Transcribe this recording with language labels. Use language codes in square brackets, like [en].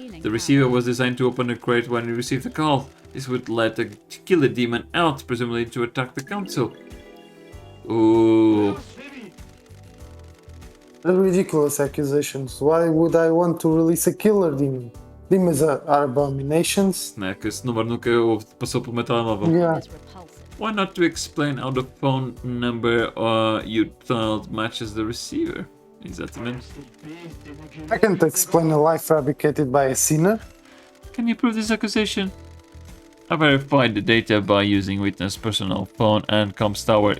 [en] The receiver was designed to open the crate when he received the call. This would let the killer demon out, presumably to attack the council. Ooh. Ridiculous accusations. Why would I want to release a killer demon? Demons are abominations. [pt] Né, que esse número nunca passou pelo meu telemóvel. [en] Yeah. It's repulsive. Why not to explain how the phone number you dialed matches the receiver? [pt] Exatamente. [en] I can't explain a lie fabricated by a sinner. Can you prove this accusation? I verified the data by using witness' personal phone and comms tower.